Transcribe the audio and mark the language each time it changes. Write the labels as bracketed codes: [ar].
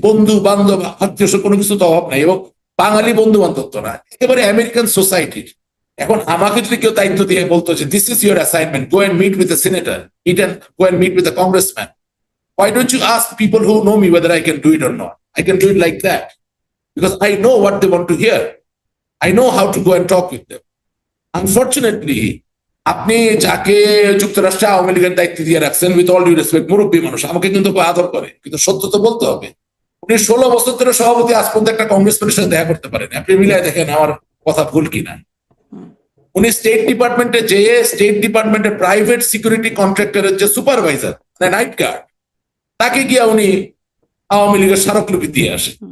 [bn] বন্ধু বান্ধব আত্মীয় কোনো কিছু তো অভাব নাই, এবং বাঙালি বন্ধু বান্ধব তো না, একেবারে আমেরিকান সোসাইটির। এখন আমাকে যদি কেউ দায়িত্ব দিয়ে বলতো যে [en] This is your assignment, go and meet with a senator, go and meet with a congressman, why don't you ask people who know me whether I can do it or not? I can do it like that because I know what they want to hear. I know how to go and talk with them. [bn] Unfortunately, আপনি যাকে যুক্তরাষ্ট্রে আওয়ামী লীগের দায়িত্ব দিয়ে রাখছেন, [en] with all due respect, [bn] মুরব্বী মানুষ, আমাকে কিন্তু আদর করে, কিন্তু সত্য তো বলতে হবে। উনি 16 বছর ধরে সভাপতি, আজ পর্যন্ত একটা কংগ্রেসম্যানের সাথে দেখা করতে পারেন। আপনি মিলাই দেখেন আমার কথা ভুল কিনা। উনি স্টেট ডিপার্টমেন্টে যেয়ে স্টেট ডিপার্টমেন্টের প্রাইভেট সিকিউরিটি কন্ট্রাক্টরের যে সুপারভাইজার, নাইট গার্ড, তাকে গিয়া উনি আওয়ামী লীগের স্মারকলিপি দিয়ে আসে।